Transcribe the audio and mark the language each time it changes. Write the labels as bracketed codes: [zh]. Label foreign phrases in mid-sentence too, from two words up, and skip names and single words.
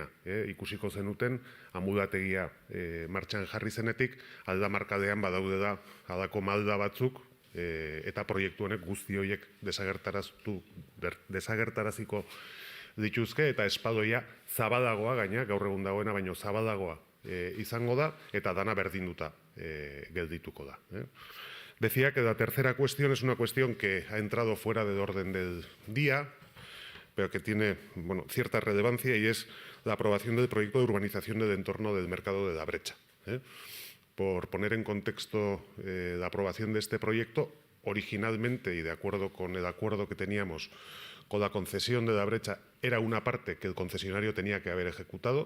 [eu] Ikusiko zenuten, amudategia martxan jarri zenetik, Aldamarkadean badaude da halako malda batzuk, eta proiektu honek guzti horiek desagertaraziko dituzke, eta espadoia zabalagoa, gaina, gaur egun dagoena, baino zabalagoa izango da, eta dana berdinduta geldituko da. [es] Decía que la tercera cuestión es una cuestión que ha entrado fuera del orden del día, pero que tiene cierta relevancia, y es la aprobación del proyecto de urbanización del entorno del mercado de la Brecha. Por poner en contexto la aprobación de este proyecto, originalmente, y de acuerdo con el acuerdo que teníamos con la concesión de la Brecha, era una parte que el concesionario tenía que haber ejecutado.